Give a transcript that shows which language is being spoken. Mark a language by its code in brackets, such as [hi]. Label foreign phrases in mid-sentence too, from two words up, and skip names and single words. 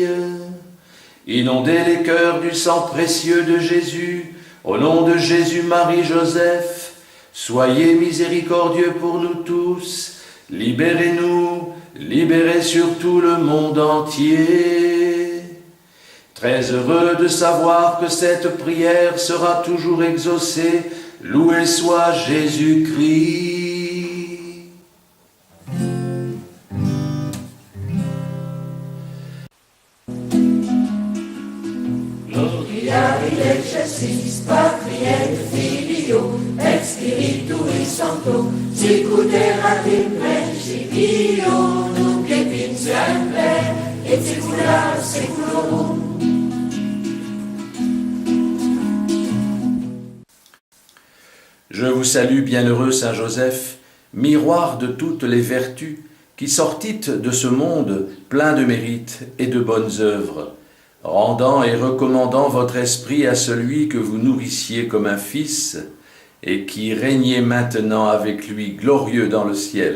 [fr] Inondez les cœurs du sang précieux de Jésus, au nom de Jésus, Marie, Joseph, soyez miséricordieux pour nous tous, libérez-nous, libérez surtout le monde entier. Très heureux de savoir que cette prière sera toujours exaucée, loué soit Jésus-Christ. [la] Gloria in excelsis Patriae Filio et Spiritui Sancto, sicut erat in principio, nunc et in semper, et saecula saeculorum. [fr] Je vous salue, bienheureux Saint Joseph, miroir de toutes les vertus, qui sortîtes de ce monde plein de mérites et de bonnes œuvres, rendant et recommandant votre esprit à celui que vous nourrissiez comme un fils, et qui régnez maintenant avec lui glorieux dans le ciel.